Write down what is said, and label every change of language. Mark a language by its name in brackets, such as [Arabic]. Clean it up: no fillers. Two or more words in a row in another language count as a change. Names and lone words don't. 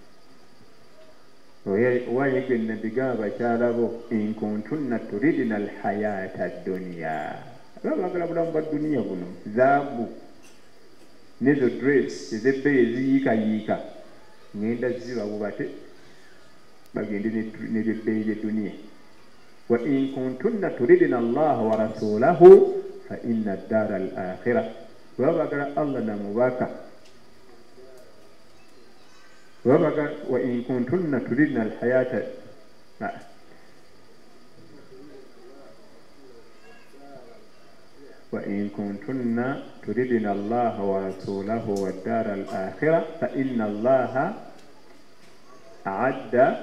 [Ganda] Owayegwe nabbiga abakyala bo [Arabic] إن كنتن تردن الحياة الدنيا, [Ganda] baagala bulamu bwa duniya buno, zaabu nezo dress ez'ebbeeyi eziyiikayiika ngenda zibawubate bagende n'ebyebbeeyi by'edduniya. [Arabic] وإن كنتن تردن الله ورسوله فإن الدار الآخرة, [Ganda] baba baagala Allah namubaka [Arabic] وإن كنتن تردن الحياة وإن كنتن تردن الله ورسوله والدار الآخرة فإن الله أعد